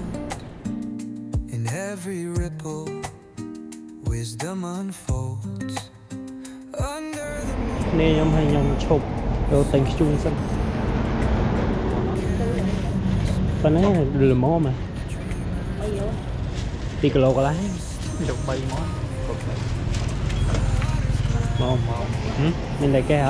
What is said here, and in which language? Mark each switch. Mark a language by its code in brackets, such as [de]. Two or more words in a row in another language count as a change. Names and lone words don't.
[en] In every ripple, wisdom unfolds. Under the moon. [km] នេះខ្ញុំឲ្យខ្ញុំឈប់ទៅទិញខ្ជូងសិនប៉ុណ្ណេះល្មមហ៎2គីឡូកន្លះយក3មកបង មក មានតែគេអត់